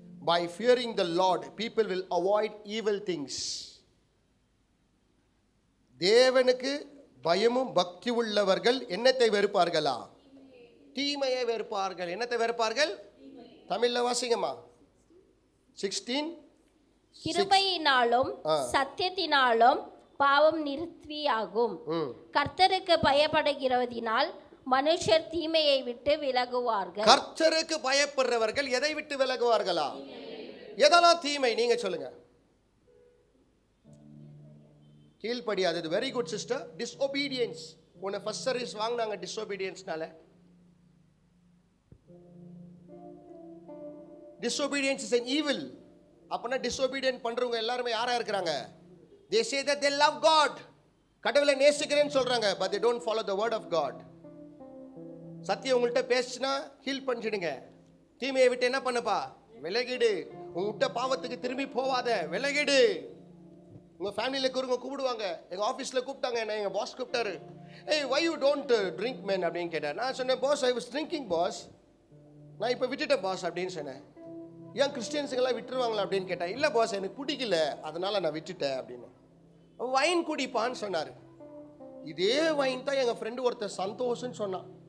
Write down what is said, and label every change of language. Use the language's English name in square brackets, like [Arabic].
[English] By fearing the Lord, people will avoid evil things. [Tamil] தேவனுக்கு பயமும் பக்தி உள்ளவர்கள் என்னத்தை வெறுப்பார்களா? தீமையை வெறுப்பார்கள். என்னத்தை வெறுப்பார்கள்? தமிழ்ல வாசிங்கம்மா. 16. கிருபையினாலும் சத்தியத்தினாலும் பாவம் நிறுத்தியாகும். கர்த்தருக்கு பயப்படுகிறதினால் மனுஷர் தீமையை விட்டு விலகுவார்கள். கர்த்தருக்கு பயப்படுறவர்கள் எதை விட்டு விலகுவார்களா? எதெல்லாம் தீமை நீங்க சொல்லுங்க. கீழ்ப்படியாதது. Very good sister. டிஸ்ஒபீடியன்ஸ். உன்னை ஃபர்ஸ்ட் சர்வீஸ் வாங்கினாங்க டிஸ்ஒபீடியன்ஸ்னால. [English] Disobedience is an evil. [Tamil] அப்பனா டிஸ்ஒபீடியன்ட் பண்றவங்க எல்லாரும் யாரா இருக்காங்க? [English] They say that they love God. [Tamil] கடவுளை நேசிக்கிறேன்னு சொல்றாங்க, [English] but they don't follow the word of God. [Tamil] சத்தியம் உங்கள்கிட்ட பேசினா ஹீல் பண்ணிடுங்க. தீமையை விட்டு என்ன பண்ணப்பா? விலகிடு. உங்கள்கிட்ட பாவத்துக்கு திரும்பி போவாத, விலகிடு. உங்கள் ஃபேமிலியில் கூப்பிடுவாங்க. எங்கள் ஆஃபீஸில் கூப்பிட்டாங்க, என்ன எங்கள் பாஸ் கூப்பிட்டாரு. [English] ஏய் why you don't drink men [Tamil] அப்படின்னு கேட்டார். நான் சொன்னேன், pass [English] I was drinking [Tamil] pass, நான் இப்போ விட்டுட்டேன் பாஸ் அப்படின்னு சொன்னேன். ஏன் கிறிஸ்டியன்ஸுங்கெல்லாம் விட்டுருவாங்களா அப்படின்னு கேட்டேன். இல்லை பாஸ் எனக்கு பிடிக்கல அதனால நான் விட்டுட்டேன் அப்படின்னு. வைன் குடிப்பான்னு சொன்னார். இதே வைன் தான் எங்கள் ஃப்ரெண்டு ஒருத்தர் சந்தோஷம்னு சொன்னான்.